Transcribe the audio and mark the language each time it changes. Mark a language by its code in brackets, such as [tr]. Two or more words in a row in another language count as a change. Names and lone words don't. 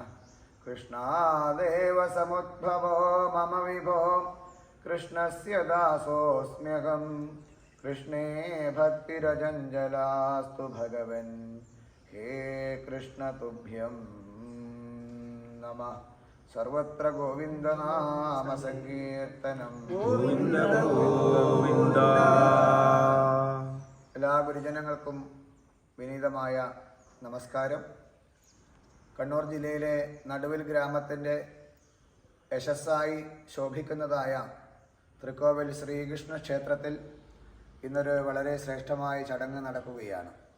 [sa] कृष्णादेव समुद्भवो मम विभो कृष्णस्य दासोऽस्म्यहं। कृष्णे भक्तिरजञ्जलास्तु भगवन् हे कृष्ण तुभ्यं नमः। सर्वत्र गोविन्दनाम सङ्कीर्तनं ഗോവിന്ദ ഗോവിന്ദ. [ml] എല്ലാ ഗുരുജനങ്ങൾക്കും വിനീതമായ നമസ്കാരം. കണ്ണൂർ ജില്ലയിലെ നടുവിൽ ഗ്രാമത്തിൻ്റെ യശസ്സായി ശോഭിക്കുന്നതായ തൃക്കോവിൽ ശ്രീകൃഷ്ണ ക്ഷേത്രത്തിൽ ഇന്നൊരു വളരെ ശ്രേഷ്ഠമായ ചടങ്ങ് നടക്കുകയാണ്.